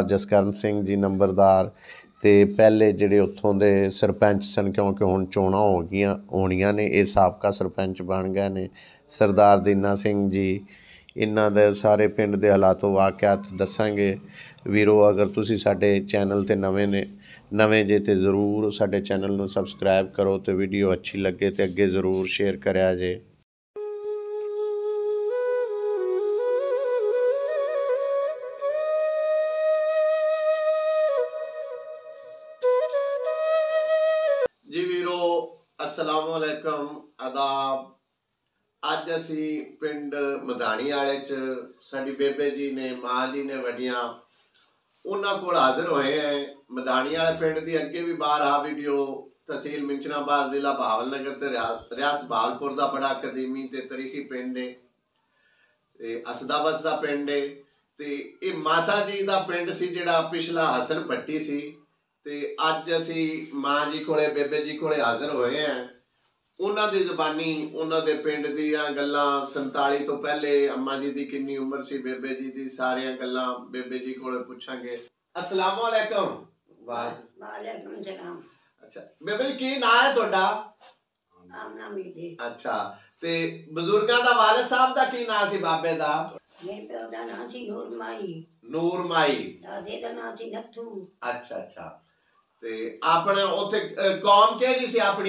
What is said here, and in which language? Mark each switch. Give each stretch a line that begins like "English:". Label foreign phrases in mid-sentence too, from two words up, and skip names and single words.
Punjabi: جسکرن سنگھ جی نمبردار تے پہلے جہڑے اوتھوں دے سرپنچ سن کیونکہ ہن چوناں ہو گئیاں ہونیاں نے یے سابقہ سرپنچ بن گئے نے سردار دینا سنگھ جی انہاں دے سارے پنڈ دے حالاتو واقعات دسانگے ویرو اگر تسیں ساڈے چینل تے نویں جے تو ضرور ساڈے چینل نوں سبسکرائب کرو تو ویڈیو اچھی لگے تو اگے ضرور شیئر کریا جے. جی ویرو
Arabic: السلام عليكم
Punjabi: آداب اج اسی پنڈ مدھانی والے چ ساڈی بے بے جی نے ماں جی نے وڈیاں انہاں کول حاضر ہوئے ہیں. مدھانی والے پنڈ کی اگے بھی باہر آ ویڈیو تحصیل منچن آباد ضلع بہاولنگر تے ریاست بہاولپور کا بڑا قدیمی تے تاریخی پنڈ ہے اسدا بسدا پنڈ ہے تے یے ماتا جی کا پنڈ سی جہڑا پچھلا حسن پٹی سی تے اج اسی ماں جی کولے بے بے جی کولے حاضر ہوئے ہیں. انہاں دی زبانی انہاں دے پنڈ دیاں گلاں 47 توں پہلے اماں جی دی کنی عمر سی بے بے جی دی ساریاں گلاں بے بے جی کولوں پچھانگے.
Arabic: السلام عليكم. وعليكم السلام.
Punjabi: اچھا بے بے جی کی ناں ہے تہاڈا? आमना बीबी। اچھا تے بزرگاں دا والد صاحب دا کی ناں سی بابے دا? میرے پیو دا ناں سی نور مائی. नूर माई। دادے دا ناں سی نتھو. اچھا اچھا تے آپنے اوتھے قوم کیہڑی سی اپنی?